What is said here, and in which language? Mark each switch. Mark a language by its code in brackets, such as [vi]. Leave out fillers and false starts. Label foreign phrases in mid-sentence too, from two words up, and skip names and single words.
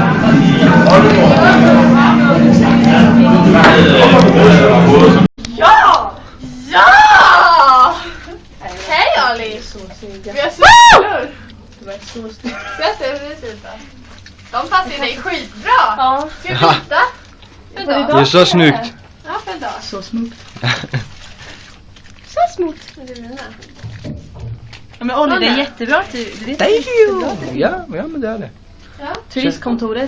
[sv] Ja! Ja! Hej Olli! Vi har sett ut. Vi har sett ut. De passar dig skitbra. Ja. Ska vi byta? Det är så snyggt. Ja, för dag. [da] Så smukt. Så smukt. [sv] Det är mina. Ja, men Olli, det är jättebra. [en] Thank you! [sv] Ja, men det är det. Ja. Turistkontoret.